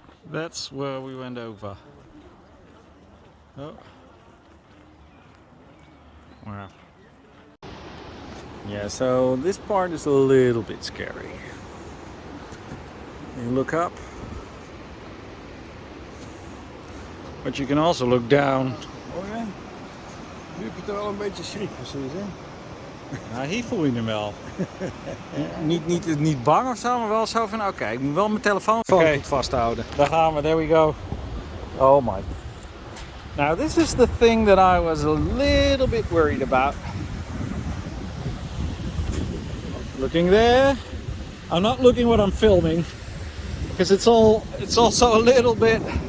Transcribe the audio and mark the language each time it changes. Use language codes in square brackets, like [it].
[en] That's where we went over. Oh. Wow. Yeah, so this part is a little bit scary. You look up, but you can also look down. [nl] Oh ja, nu heb je toch wel een beetje schrik precies, hè? Nou, hier voel je hem wel. niet bang of zo, maar wel zo van oké, ik moet wel mijn telefoon goed vasthouden. Daar gaan we, [en] there we go. Oh my. Now this is the thing that I was a little bit worried about. Looking there. I'm not looking what I'm filming. Because it's also a little bit.